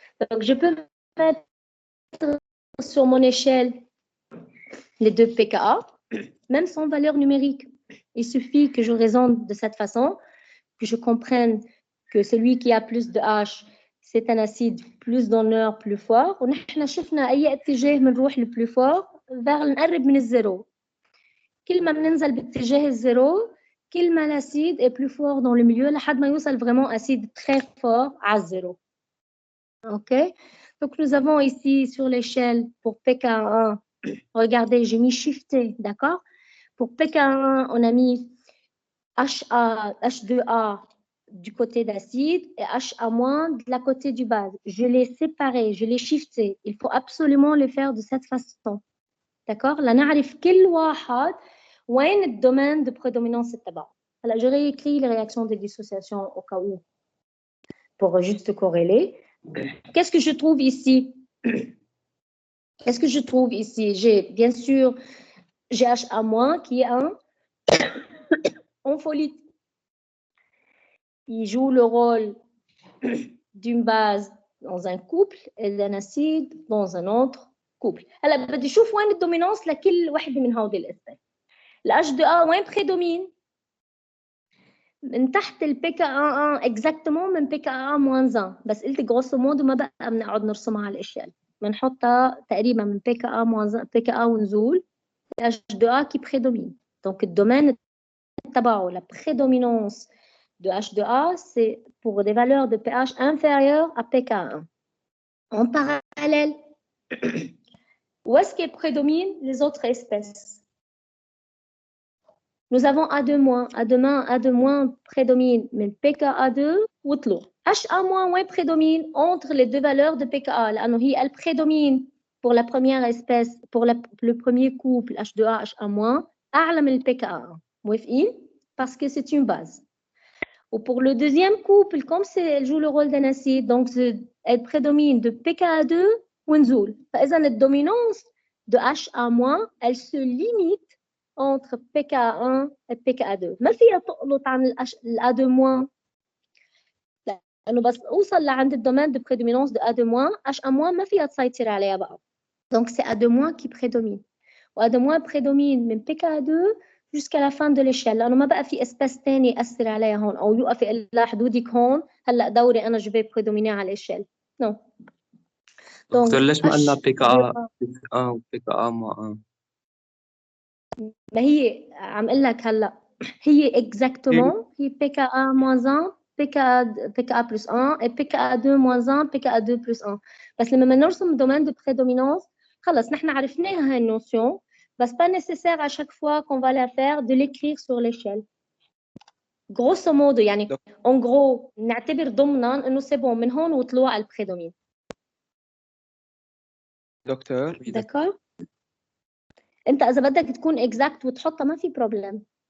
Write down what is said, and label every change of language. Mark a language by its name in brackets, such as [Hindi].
[French] Donc, je peux mettre sur mon échelle les deux pKa, même sans valeur numérique. Il suffit que je raisonne de cette façon, que je comprenne que celui qui a plus de H, c'est un acide plus donneur, plus fort. [Arabic] ونحن شفنا أي اتجاه بنروح [French] le plus fort vers [Arabic] نقرب من الزيرو. كل ما بننزل باتجاه الزيرو كل ما [French] l'acide est plus fort dans le milieu [Arabic] لحد ما يوصل [French] vraiment acide très fort à zéro. OK? Donc nous avons ici sur l'échelle pour pK1, regardez, j'ai mis shifté, d'accord? Pour pK1, on a mis H2A du côté d'acide et HA- de la côté du base. Je l'ai séparé, je l'ai shifté. Il faut absolument le faire de cette façon. D'accord? [Arabic] Là, نعرف كل واحد وين الدومين [French] de prédominance [Arabic] تبعه. [French] Alors, je réécris les réactions de dissociation au cas où pour juste corréler. Qu'est-ce que je trouve ici? Qu'est-ce que je trouve ici? J'ai bien sûr GHA- qui est un ompholite. Il joue le rôle d'une base dans un couple et d'un acide dans un autre couple. [Arabic] هلا بدي اشوف وين الدومينانس لكل وحده من هودي الاسباب. الH2A وين بريدومين؟ من تحت البي كا 1 اكزاكتومون من بي كا 1 بس قلت جروسو مودو ما بقى بنقعد نرسمها على الاشياء. بنحطها تقريبا من بي كا 1 بي كا ونزول H2A [French] qui prédomine. Donc le domaine [Arabic] تبعه [French] la prédominance de H2A c'est pour des valeurs de pH inférieures à pK1. En parallèle, où est-ce qu'elle prédomine les autres espèces? Nous avons A2-, A2- prédomine mais pKa2 ou [Arabic] طلوع. [French] HA- prédomine entre les deux valeurs de pKa. Elle prédomine pour la première espèce, pour le premier couple H2A, HA-, [Arabic] أعلى من [French] pKa1. [Arabic] موافقين? [French] Parce que c'est une base. Ou pour le deuxième couple, comme elle joue le rôle d'un acide, donc elle prédomine de pKa2 [Arabic] ونزول. [French] فإذا الdominance de HA-, elle se limite entre pKa1 et pKa2. [Arabic] ما فيها تقلط عن A2-. لأنه بس أوصل لعند الdomaine [French] de prédominance de A2-, [Arabic] HA- ما فيها تسيطر عليها بقى. [French] Donc c'est A2- qui prédomine. [Arabic] وA2- prédomine من pKa2 [French] jusqu'à la fin de l'échelle [Arabic] لأنه ما بقى في اسباس تاني يأثر عليها هون أو يوقف يقول لها حدودك هون هلا دوري أنا جو في بريدوميني على الإشيال. نو. دكتور ليش ما قلنا PKA وPKA ما ما هي عم اقول لك هلا هي اكزاكتومون هي PKA- 1 PKA plus 1 et PKA2- 1 PKA2 plus 1 بس لما نرسم domaine de prédominance خلص نحن عرفناها هاي النوسيون بس [French] pas nécessaire à chaque fois qu'on va la faire de l'écrire sur l'échelle. [Arabic] grosso modo يعني [French] en gros [Arabic] نعتبر ضمنا انه [French] c'est bon [Arabic] من هون وطلوع البريدومين. دكتور دكار انت اذا بدك تكون اكزاكت وتحطها ما في بروبلم.